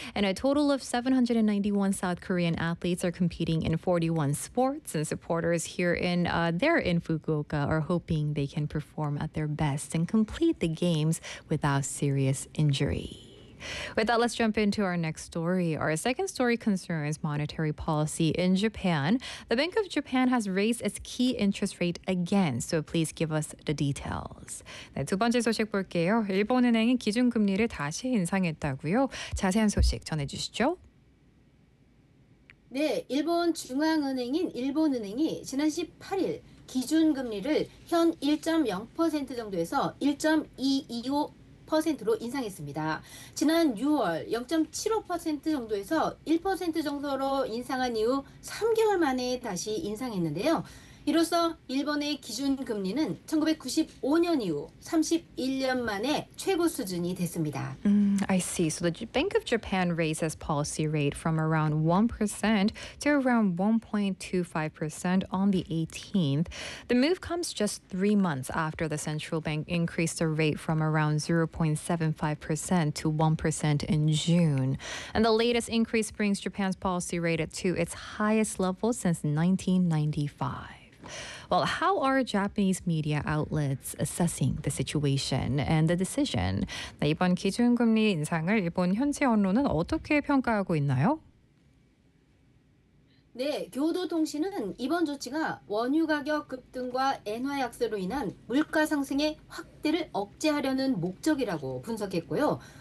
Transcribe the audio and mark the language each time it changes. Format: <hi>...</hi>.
<en>And a total of 791 South Korean athletes are competing in 41 sports and supporters here in their in Fukuoka are hoping they can perform at their best and complete the games without serious injury. With that, let's jump into our next story. Our second story concerns monetary policy in Japan. The Bank of Japan has raised its key interest rate again, so please give us the details.</en> <ko>네, 두 번째 소식 볼게요. 일본은행이 기준금리를 다시 인상했다고요. 자세한 소식 전해주시죠. 네, 일본 중앙은행인 일본은행이 지난 18일 기준금리를 현 1.0% 정도에서 1.225%로 인상했습니다. 지난 6월 0.75% 정도에서 1% 정도로 인상한 이후 3개월 만에 다시 인상했는데요. 이로써 일본의 기준금리는 1995년 이후 31년 만에 최고 수준이 됐습니다.</ko> <en>I see. So the Bank of Japan raises policy rate from around 1% to around 1.25% on the 18th. The move comes just 3 months after the central bank increased the rate from around 0.75% to 1% in June. And the latest increase brings Japan's policy rate to its highest level since 1995. Well, how are Japanese media outlets assessing the situation and the decision?</en> <ko>네, 이번 기준금리 인상을 일본 현지 언론은 어떻게 평가하고 있나요? 네, 교도통신은 이번 조치가 원유 가격 급등과 엔화 약세로 인한 물가 상승의 확대를 억제하려는 목적이라고 분석했고요.</ko>